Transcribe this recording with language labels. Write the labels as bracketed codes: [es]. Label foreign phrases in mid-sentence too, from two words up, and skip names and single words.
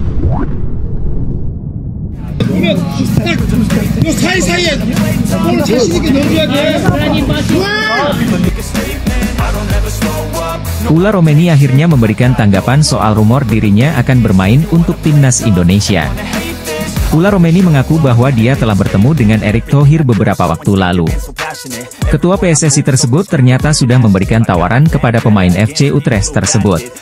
[ko] 보면 딱요 사이사이에 볼 자신 있게 넣어줘야 돼. [id] Ula Romeni akhirnya memberikan tanggapan soal rumor dirinya akan bermain untuk timnas Indonesia. Ula Romeni mengaku bahwa dia telah bertemu dengan Erick Thohir beberapa waktu lalu. Ketua PSSI tersebut ternyata sudah memberikan tawaran kepada pemain FC Utrecht tersebut.